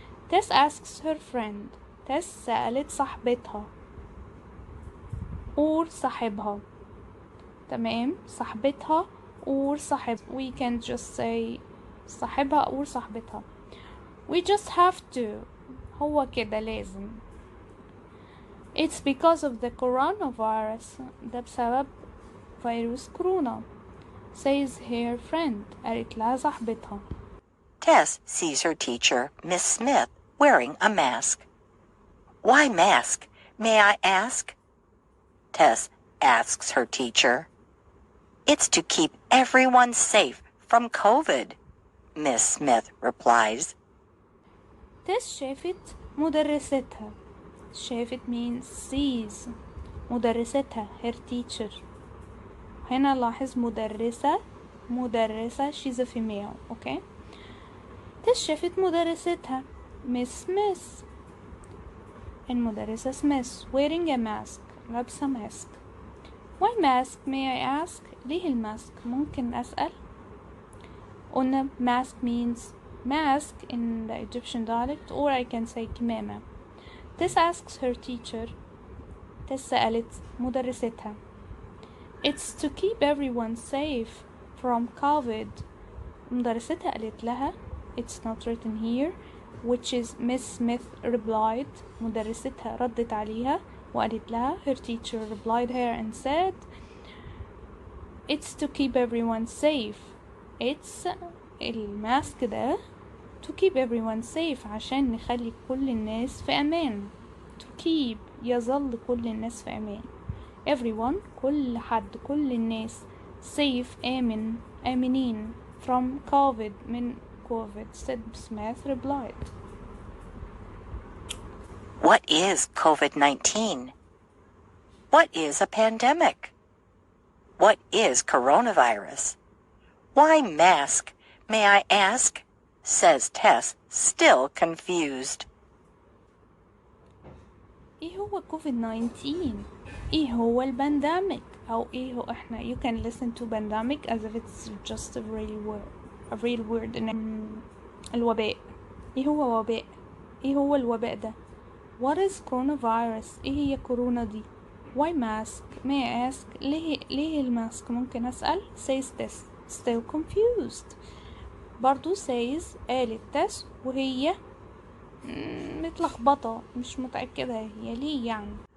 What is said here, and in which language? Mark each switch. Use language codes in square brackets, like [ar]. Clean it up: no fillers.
[en] Tess asks her friend. Tess [ar] سألت صاحبتها. or صاحبها. تمام، صاحبتها or صاحب. [en] We can just say صاحبها or صاحبتها. We just have to. [ar] هو كده لازم. [en] It's because of the coronavirus. [ar] ده بسبب فيروس كورونا. [en] Says her friend. [ar] قالت لها صاحبتها. [en] Tess sees her teacher, Miss Smith, wearing a mask. Why mask, may I ask? Tess asks her teacher. It's to keep everyone safe from COVID, Miss Smith replies. [ar] تس شافت مدرستها. [en] شافت means sees. مدرستها her teacher. [ar] هنا لاحظ مدرسة [en] she's a female. okay. [ar] تس شافت مدرستها Miss Smith. [en] المدرسة Smith wearing a mask. [ar] لابسة ماسك. [en] Why mask may I ask? [ar] ليه الماسك؟ ممكن أسأل. [en] قلنا mask means mask in the Egyptian dialect, or I can say كمامه. Tess asks her teacher. [ar] Tess سألت مدرستها. [en] It's to keep everyone safe from COVID. [ar] مدرستها قالت لها. [en] It's not written here, which is Miss Smith replied. [ar] مدرستها ردت عليها وقالت لها. [en] Her teacher replied her and said, It's to keep everyone safe. [ar] It's الماسك ده [en] to keep everyone safe [ar] عشان نخلي كل الناس في أمان. [en] to keep [ar] يظل كل الناس في أمان. [en] everyone [ar] كل حد كل الناس safe آمنين [en] from COVID [ar] من COVID. [en] said Smith replied. What is COVID-19? What is a pandemic? What is coronavirus? Why mask, may I ask? Says Tess, still confused. [ar] ايه هو COVID-19؟ ايه هو البانديميك؟ او ايه هو احنا [en] you can listen to pandemic as if it's just a real word [ar] الوباء. ايه هو وباء؟ ايه هو الوباء ده؟ [en] What is coronavirus؟ [ar] ايه هي كورونا دي؟ [en] Why mask? May I ask? [ar] ليه الماسك؟ ممكن أسأل. [en] Says Tess still confused. [ar] برضو says قالت Tess وهي متلخبطة مش متأكدة هي ليه يعني.